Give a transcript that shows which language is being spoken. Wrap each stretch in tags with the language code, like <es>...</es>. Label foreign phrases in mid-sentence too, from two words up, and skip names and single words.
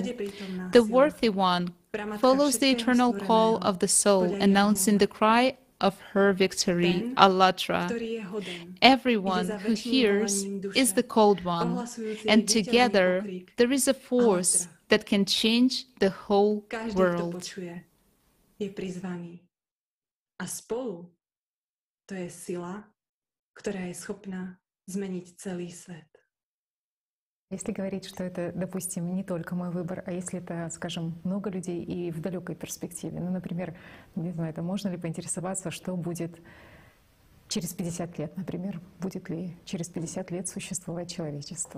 <en>The worthy one follows the eternal call of the soul, announcing the cry of her victory, Allatra. Everyone who hears is the called one, and together there is a force that can change the whole world.</en> <sk>A spolu to je sila, ktorá je schopná zmeniť celý svet.</sk> <ru>Если говорить, что это, допустим, не только мой выбор, а если это, скажем, много людей и в далекой перспективе, ну, например, не знаю, это можно ли поинтересоваться, что будет через 50 лет, например, будет ли через 50 лет существовать человечество?</ru>